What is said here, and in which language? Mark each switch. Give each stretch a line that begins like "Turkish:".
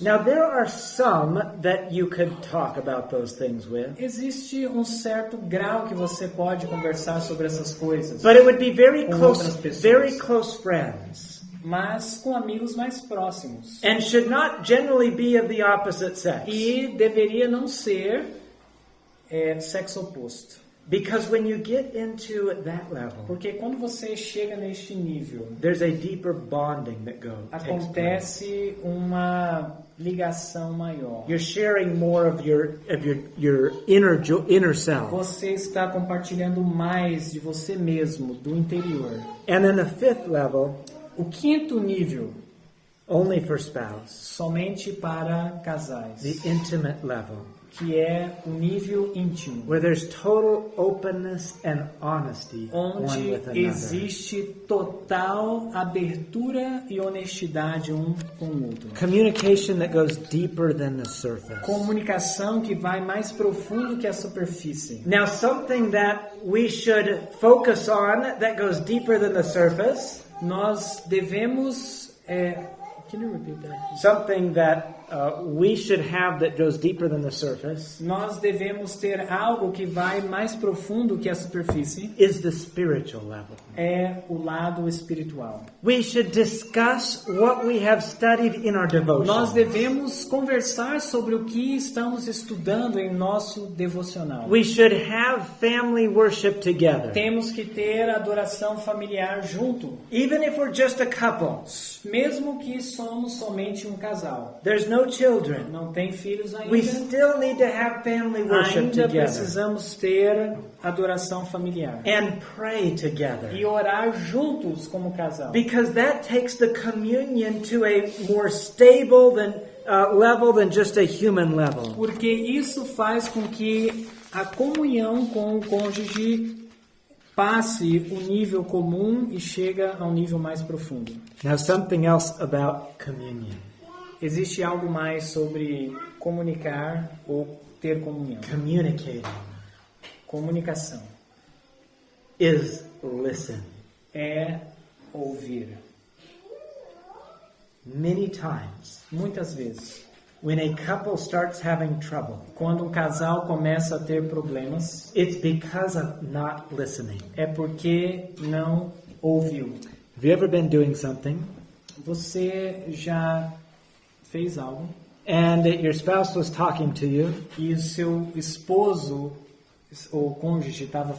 English: Now, there are some that you could talk about those things with,
Portuguese: Existe um certo grau que você pode conversar sobre essas coisas,
English: but it would be very
Portuguese: Com
English: close,
Portuguese: outras pessoas.
English: very close friends,
Portuguese: mas com amigos mais próximos.
English: and should not generally be of the opposite sex.
Portuguese: E deveria não ser sexo oposto.
English: Because when you get into that level,
Portuguese: Porque quando você chega neste nível,
English: there's a deeper bonding that takes place.
Portuguese: acontece uma ligação maior.
English: You're sharing more of your inner self.
Portuguese: Você está compartilhando mais de você mesmo, do interior.
English: And then the fifth level,
Portuguese: O quinto nível,
English: only for spouse,
Portuguese: somente para casais,
English: the intimate level,
Portuguese: que é o nível íntimo,
English: where there's total openness and honesty one
Portuguese: onde
English: with another.
Portuguese: existe total abertura e honestidade um com o outro.
English: Communication that goes deeper than the surface.
Portuguese: Comunicação que vai mais profundo que a superfície.
English: Now, something that we should focus on that goes deeper than the surface,
Portuguese: Nós devemos...
English: Can you repeat that? something that we should have that goes deeper than the surface,
Portuguese: Nós devemos ter algo que vai mais profundo que a superfície.
English: is the spiritual level.
Portuguese: É o lado espiritual.
English: We should discuss what we have studied in our devotion.
Portuguese: Nós devemos conversar sobre o que estamos estudando em nosso devocional.
English: We should have family worship together.
Portuguese: Temos que ter adoração familiar junto,
English: Even if we're just a couple,
Portuguese: mesmo que somos somente um casal.
English: there's no children,
Portuguese: Não tem filhos
English: we
Portuguese: ainda.
English: still need to have family worship
Portuguese: Ainda
English: together
Portuguese: precisamos ter adoração familiar
English: and pray together.
Portuguese: e orar juntos como casal.
English: Because that takes the communion to a more stable level than just a human level.
Portuguese: Porque isso faz com que a comunhão com o cônjuge passe o nível comum e chega ao nível mais profundo.
English: Now, something else about communion.
Portuguese: Existe algo mais sobre comunicar ou ter comunhão.
English: Communicating
Portuguese: Comunicação
English: is listen.
Portuguese: é ouvir.
English: Many times,
Portuguese: Muitas vezes,
English: when a couple starts having trouble,
Portuguese: quando um casal começa a ter problemas,
English: it's because of not listening.
Portuguese: é porque não ouviu.
English: Have you ever been doing something
Portuguese: Você já fez algo
English: and your spouse was talking to you,
Portuguese: e o seu esposo ou cônjuge estava